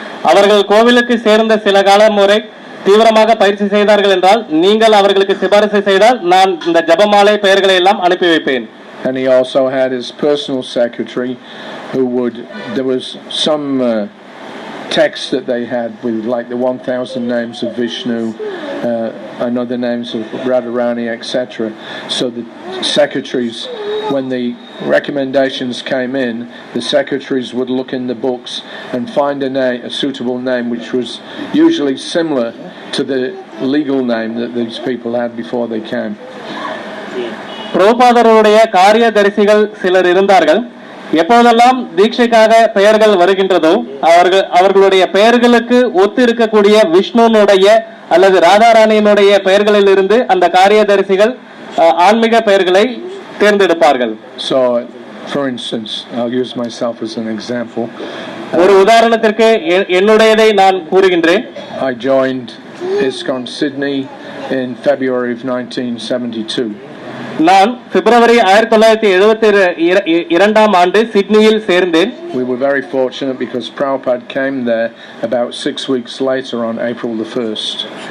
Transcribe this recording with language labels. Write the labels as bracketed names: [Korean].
[Tamil] அவர்கள் கோவிலுக்கு சேர்ந்த சில காலம் வரை தீவிரமாக பயிற்சி செய்தார்கள் என்றால் நீங்கள் அவர்களுக்கு சிபாரிசு செய்தால் நான் இந்த ஜபமாலை பெயர்களை எல்லாம் அனுப்பி வைப்பேன். [English] And he also had his personal secretary who there was some text that they had with like the 1000 names of Vishnu and other names of Radharani, etc. So the secretaries, when the recommendations came in, the secretaries would look in the books and find a suitable name which was usually similar to the legal name that these people had before they came. [Tamil] பிரபுபாதருடைய காரியதரிசிகள் சிலர் இருந்தார்கள். எப்போதெல்லாம் தீட்சைக்காக பெயர்கள் வருகின்றதோ அவர்களுடைய பெயர்களுக்கு ஒத்து இருக்கக்கூடிய விஷ்ணுனுடைய அல்லது ராதாராணியினுடைய பெயர்களிலிருந்து அந்த காரியதரிசிகள் ஆன்மீக பெயர்களை தேர்ந்தெடுப்பார்கள். [English] So, for instance, I'll use myself as an example. [Tamil] ஒரு உதாரணத்திற்கு என்னுடையதை நான் கூறுகின்றேன். [English] I joined ISKCON Sydney in February of 1972. [Tamil] நான் பிப்ரவரி 1972 ஆண்டு சிட்னியில் சேர்ந்தேன். [English] We were very fortunate because Prabhupada came there about 6 weeks later on April the 1st.